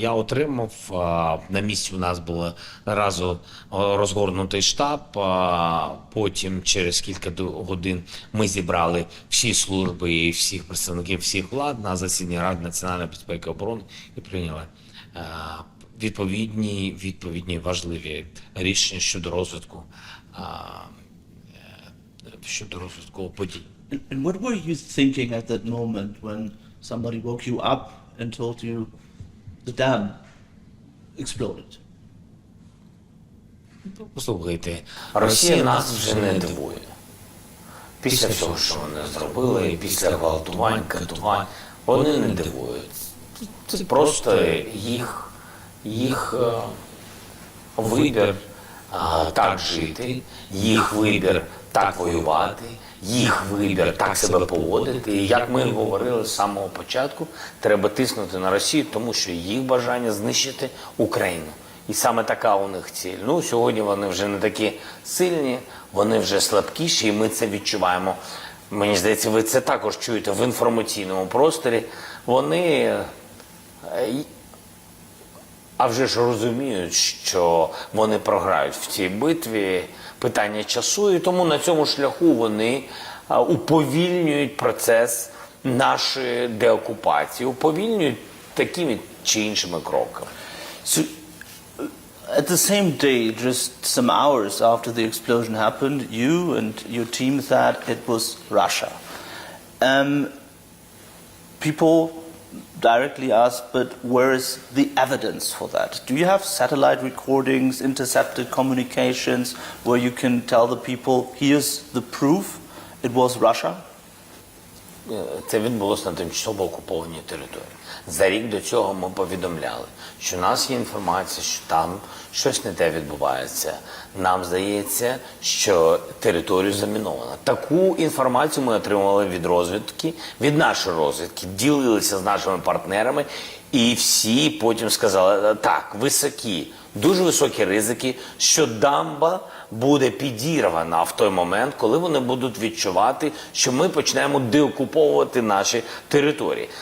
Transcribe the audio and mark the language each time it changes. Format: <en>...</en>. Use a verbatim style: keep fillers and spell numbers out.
<uk>Я отримав, а, на місці у нас був разу розгорнутий штаб, а, потім через кілька до- годин ми зібрали всі служби і всіх представників всіх влад на засідання Ради національної безпеки і оборони і прийняли е, відповідні, відповідні важливі рішення щодо розвитку а, е, щодо розвитку подій.</uk> <en>And, and what were you thinking at that moment when somebody woke you up and told you the dam exploded?</en> <uk>Послухайте, Росія нас вже не дивує. Після всього, що вони зробили, і після гвалтувань, катувань, вони не дивують. Це просто їх, їх е, вибір а, так жити, їх вибір так воювати, їх вибір так себе поводити. І як ми говорили з самого початку, треба тиснути на Росію, тому що їх бажання знищити Україну. І саме така у них ціль. Ну, сьогодні вони вже не такі сильні, вони вже слабкіші, і ми це відчуваємо. Мені здається, ви це також чуєте в інформаційному просторі. Вони е, а вже ж розуміють, що вони програють в цій битві, питання часу, і тому на цьому шляху вони а, уповільнюють процес нашої деокупації, уповільнюють такими чи іншими кроками.</uk> <en>So, uh, at the same day, just some hours after the explosion happened, you and your team thought it was Russia. Um, people directly asked, but where is the evidence for that? Do you have satellite recordings, intercepted communications, where you can tell the people, here's the proof, it was Russia?</en> <uk>Е, Це відбулося на тимчасово окупованій території. За рік до цього ми повідомляли, що у нас є інформація, що там щось не те відбувається. Нам здається, що територію заміновано. Таку інформацію ми отримали від розвідки, від нашої розвідки, ділилися з нашими партнерами, і всі потім сказали, так, високі, дуже високі ризики, що дамба буде підірвана в той момент, коли вони будуть відчувати, що ми починаємо деокуповувати наші території.</uk>